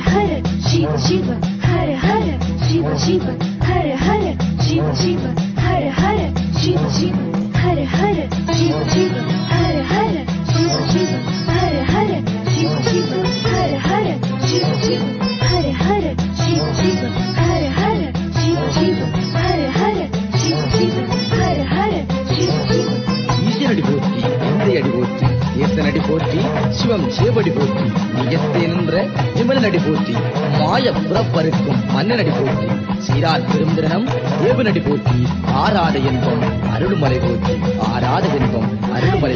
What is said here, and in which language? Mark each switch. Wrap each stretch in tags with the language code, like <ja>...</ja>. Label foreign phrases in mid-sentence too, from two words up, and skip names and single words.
<sa>Shiva Shiva, Hare Hare, Shiva Shiva, Hare Hare, Shiva Shiva, Hare Hare, Shiva Shiva, Hare Hare, Shiva Shiva, Hare Hare, Shiva Shiva, Hare Hare, Shiva Shiva, Hare Hare, Shiva Shiva, Hare Hare, Shiva Shiva, Hare Hare, Shiva Shiva, Hare Hare, Shiva Shiva, Hare Hare, Shiva Shiva.</sa> <ta>ஈசனடி போற்றி, எந்தையடி போற்றி, ஏசனடி போற்றி, சிவம் சேவடி போற்றி, நிஜத்தே நின்ற விமலனடி போற்றி, மாய புறப்பருக்கும் மன்னனடி போற்றி, சீரார் பெருந்திரனம் தேவனடி போற்றி, ஆராத என்பம் அருள்மலை போற்றி, ஆராத என்பம் அருள்மலை</ta>